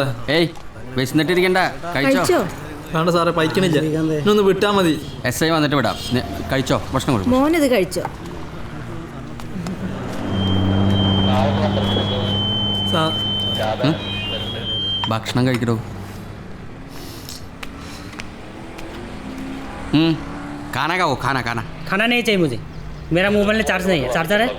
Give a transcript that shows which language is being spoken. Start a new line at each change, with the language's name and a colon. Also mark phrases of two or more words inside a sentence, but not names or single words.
Malayalam: ഏയ് വിശന്നിട്ടിരിക്കണ്ട, കഴിച്ചോ. വേണ്ട സാറേ, പൈക്കണില്ല, ഇന്നൊന്ന് വിട്ടാൽ മതി. SI വന്നിട്ട് വിടാം. കഴിച്ചോ, ഭക്ഷണം കൊടുക്കും. മോനിത് കഴിച്ചോ. ഭക്ഷണം കഴിക്കടോ.
Hindi: खाना का वो खाना खाना खाना नहीं चाहिए मुझे, मेरा मोबाइल में चार्ज नहीं है. चार्जर है